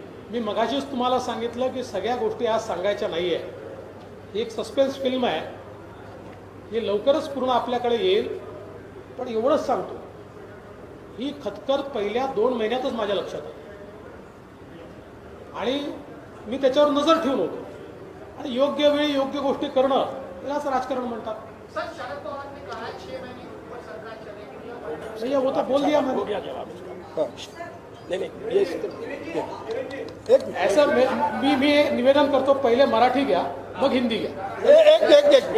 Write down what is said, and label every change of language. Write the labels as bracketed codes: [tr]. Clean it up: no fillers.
[mr] मी मगाशीच तुम्हाला सांगितलं की सगळ्या गोष्टी आज सांगायच्या नाही आहे, ही एक सस्पेन्स फिल्म आहे, ही लवकरच पूर्ण आपल्याकडे येईल। पण एवढंच सांगतो, ही खतखत पहिल्या 2 महिन्यातच माझ्या लक्षात आली आणि मी त्याच्यावर नजर ठेवून होतो, आणि योग्य वेळी योग्य गोष्टी करणं यालाच राजकारण म्हणतात। [hi] सर, शरद पवार ने कहा 6 महीने के ऊपर सरकार चलेगी। भैया वो तो बोल दिया मैंने। हो गया जवाब इसका। नहीं ये [mr] ऐसा मी निवेदन करतो, पहिले मराठी घ्या मग हिंदी घ्या।